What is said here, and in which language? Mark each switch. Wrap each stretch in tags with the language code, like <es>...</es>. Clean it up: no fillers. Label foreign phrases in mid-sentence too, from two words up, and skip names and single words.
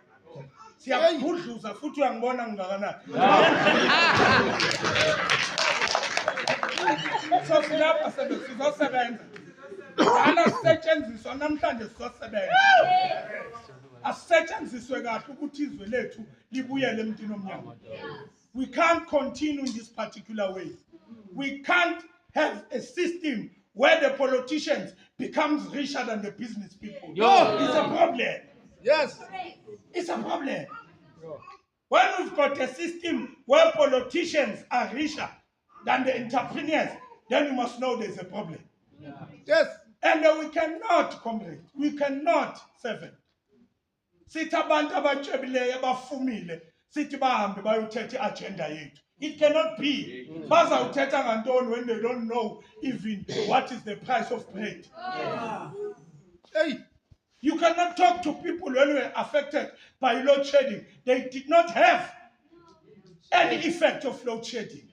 <zu>Siyabhudluza futhi uyangibona ngakanani. So silapha sizosebenza. Ana sisetshenziswa namhlanje sizosebenza. Asisetshenziswe kahle ukuthi izwe lethu libuyele emntwini omnyama.</zu> <en>We can't continue in this particular way. We can't have a system where the politicians becomes richer than the business people. It's a problem. Yes. It's a problem. When we've got a system where politicians are richer than the entrepreneurs, then you must know there's a problem. Yes. And we cannot, comrade, we cannot, 7.</en> <xh>Sithi abantu abatshebile abafumile sithi bahambe bayothetha agenda yethu.</xh> <en>It cannot be.</en> <xh>Bazawuthetha ngantoni</xh> <en>when they don't know even what is the price of bread. Hey. You cannot talk to people when we are affected by load shedding. They did not have any effect of load shedding.</en>